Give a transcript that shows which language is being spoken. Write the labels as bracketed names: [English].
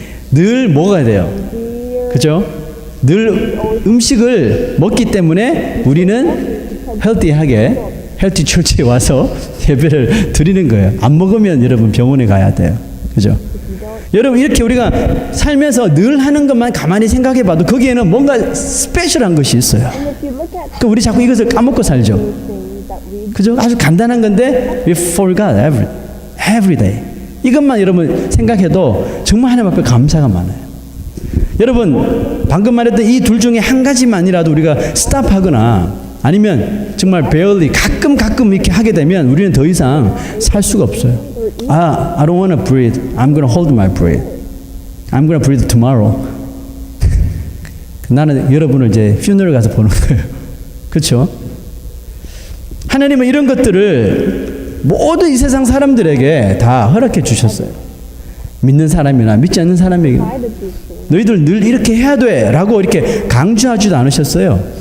[Korean] 늘 먹어야 돼요. 그죠? 늘 음식을 먹기 때문에 우리는 헬티하게 헬티 처치에 와서 예배를 드리는 거예요. 안 먹으면 여러분 병원에 가야 돼요. 그죠? 여러분 이렇게 우리가 살면서 늘 하는 것만 가만히 생각해 봐도 거기에는 뭔가 스페셜한 것이 있어요. 그러니까 우리 자꾸 이것을 까먹고 살죠. 그죠? 아주 간단한 건데 [English] we forgot every day. [Korean] 이것만 여러분 생각해도 정말 하나님 앞에 감사가 많아요. 여러분 방금 말했던 이 둘 중에 한 가지만이라도 우리가 스탑하거나 아니면 정말 barely 가끔 이렇게 하게 되면 우리는 더 이상 살 수가 없어요. [English] I don't want to breathe. I'm going to hold my breath. I'm going to breathe tomorrow. [Korean] 나는 여러분을 이제 funeral 가서 보는 거예요. 그렇죠? 하나님은 이런 것들을 모든 이 세상 사람들에게 다 허락해 주셨어요. 믿는 사람이나 믿지 않는 사람에게 너희들 늘 이렇게 해야 돼 라고 이렇게 강조하지도 않으셨어요.